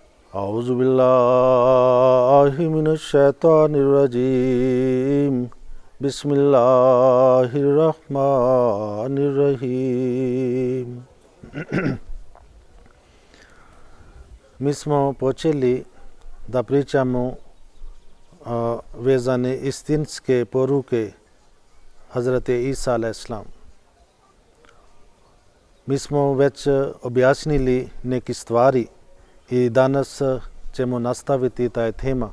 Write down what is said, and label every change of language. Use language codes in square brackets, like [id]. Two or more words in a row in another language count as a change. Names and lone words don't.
[ar] أعوذ بالله من الشيطان الرجيم بسم الله الرحمن الرحيم. [bs] Mi smo počeli da pričamo vezane istinske poruke Hazreti Isa a.s. Mi smo već objasnili neke stvari i danas ćemo nastaviti taj tema.